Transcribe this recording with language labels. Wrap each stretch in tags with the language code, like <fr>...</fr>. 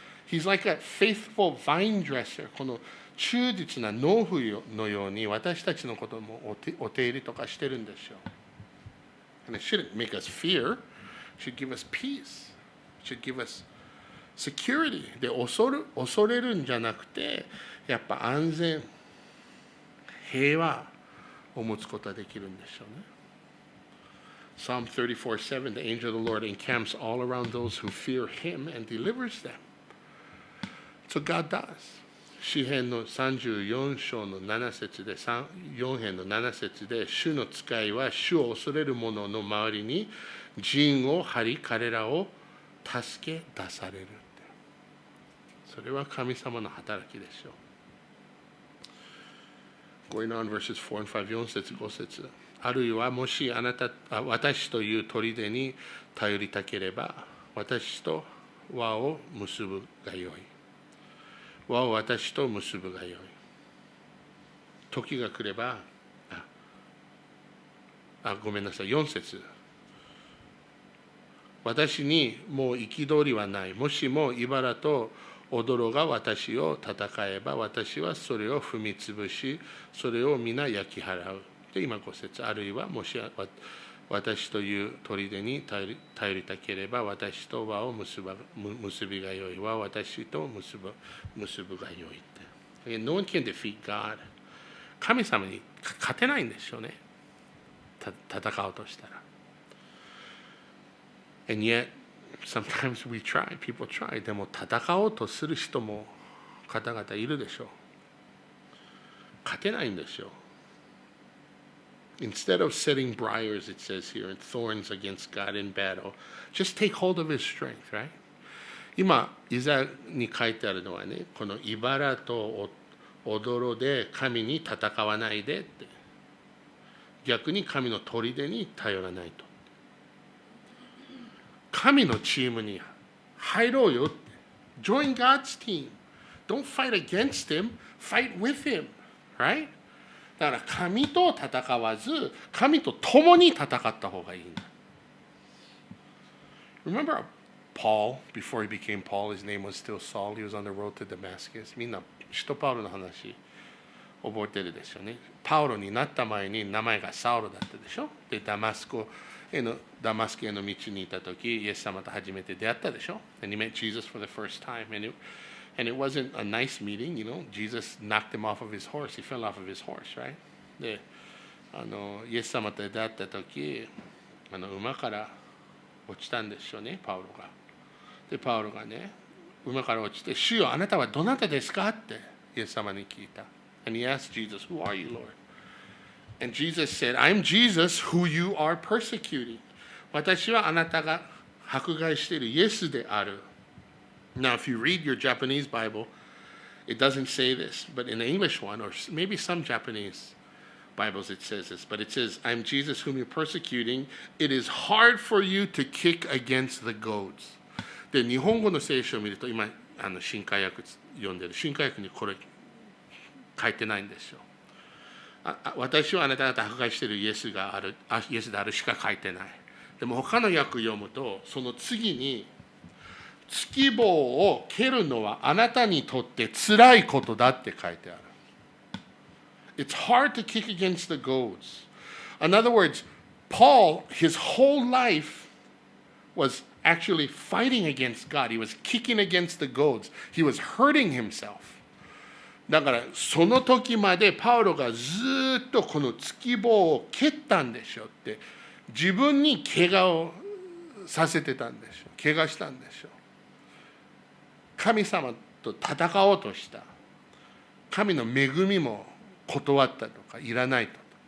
<en>He's like a faithful vine dresser.</en> <ja>この忠実な農夫のように私たちのこともお手入れとかしてるんでしょう。</ja> <en>And it shouldn't make us fear. It should give us peace. It should give us security.</en> <ja>で、恐れるんじゃなくて、やっぱ安全、平和を持つことができるんでしょうね。</ja> <en>Psalm 34:7, the angel of the Lord encamps all around those who fear Him and delivers them. So God does.</en> <ja>詩編の34章の7節で、4編の7節で、主の使いは主を恐れる者の周りに陣を張り、彼らを助け出される。それは神様の働きでしょう。</ja> <en>Going on verses 4 and 5、</en> <ja>4節、5節。あるいはもし私という砦に頼りたければ、私と輪を結ぶがよい。輪を私と結ぶがよい。時が来れば、ごめんなさい、4節。私にもう憤りはない。もしも茨と踊が私を戦えば、私はそれを踏みつぶし、それを皆焼き払う。で、今5節、あるいはもし私という砦に頼りたければ、私と輪を結びがよいは私と結ぶがよいって。</ja> <en>No one can defeat God。</en> <ja>神様に勝てないんでしょうね。戦おうとしたら。</ja> <en>And yet, sometimes we try, people try.</en> <ja>でも戦おうとする人も方々いるでしょう。勝てないんですよ。</ja> <en>Instead of setting briars, it says here, and thorns against God in battle, just take hold of his strength, right?</en> <ja>今、イザヤに書いてあるのはね、この茨と踊で神に戦わないでって。逆に神の砦に頼らないと。神のチームに入ろうよって。</ja> <en>Join God's team. Don't fight against him, fight with him, right?</en> <ja>だから神と戦わず、神と共に戦った方がいいんだ。</ja> <en>Remember Paul, before he became Paul, his name was still Saul. He was on the road to Damascus.</en> <ja>みんな、使徒パウロの話覚えてるでしょうね。パウロになった前に名前がサウロだったでしょ。で、ダマスクへの道にいたとき、イエス様と初めて出会ったでしょ。</ja> <en>And he met Jesus for the first time. And it wasn't a nice meeting, you know. Jesus knocked him off of his horse. He fell off of his horse, right?</en> <ja>で、イエス様と出会ったとき、馬から落ちたんでしょうね、パウロが。で、パウロがね、馬から落ちて、主よ、あなたはどなたですかってイエス様に聞いた。</ja> <en>And he asked Jesus, Who are you, Lord? And Jesus said, I'm Jesus who you are persecuting.</en> <ja>私はあなたが迫害しているイエスである。</ja> <en>Now, if you read your Japanese Bible, it doesn't say this, but in the English one, or maybe some Japanese Bibles, it says this, but it says, I'm Jesus whom you're persecuting. It is hard for you to kick against the goads.</en> <ja>で、日本語の聖書を見ると、今、新海訳読んでる、新海訳にこれ書いてないんですよ。私はあなた方迫害しているイエスであるしか書いてない。でも他の訳読むと、その次に、突棒を蹴るのはあなたにとって辛いことだって書いてある。</ja> <en>It's hard to kick against the goads. In other words, Paul, his whole life was actually fighting against God. He was kicking against the goads. He was hurting himself.</en> <ja>だからその時までパウロがずっとこの突棒を蹴ったんでしょって自分に怪我をさせてたんでしょ。怪我したんでしょ。神様と戦おうとした。神の恵みも断ったとかいらないと。</ja>